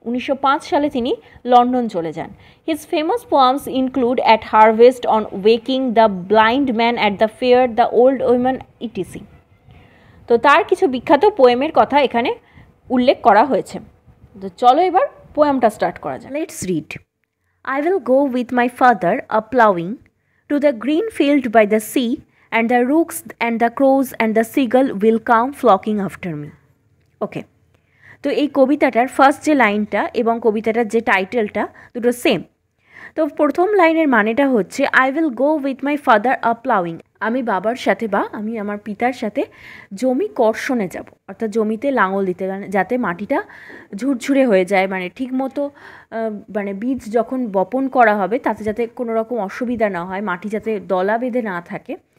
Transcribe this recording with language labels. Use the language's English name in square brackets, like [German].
[Bangla] 1905 সালে তিনি লন্ডন চলে যান। [English] His famous poems include at harvest, on waking, the blind man at the fair, the old women etc. [Bangla] তো তার কিছু বিখ্যাত পোয়েমের কথা এখানে উল্লেখ করা হয়েছে। তো চলো এবার পোয়েমটা স্টার্ট করা যায়। [English] Let's read. I will go with my father a ploughing to the green field by the sea, and the rooks and the crows and the seagull will come flocking after me. [Bangla] ওকে, তো এই কবিতাটার first যে লাইনটা এবং কবিতাটার যে টাইটেলটা দুটো same. তো প্রথম লাইনের মানেটা হচ্ছে [English] I will go with my father a ploughing, [Bangla] আমি বাবার সাথে বা আমি আমার পিতার সাথে জমি কর্ষণে যাব, অর্থাৎ জমিতে লাঙল দিতে, যাতে মাটিটা ঝুরঝুরে হয়ে যায়, মানে ঠিকমতো মানে বীজ যখন বপন করা হবে তাতে যাতে কোনো রকম অসুবিধা না হয়, মাটি যাতে দলা বেঁধে না থাকে।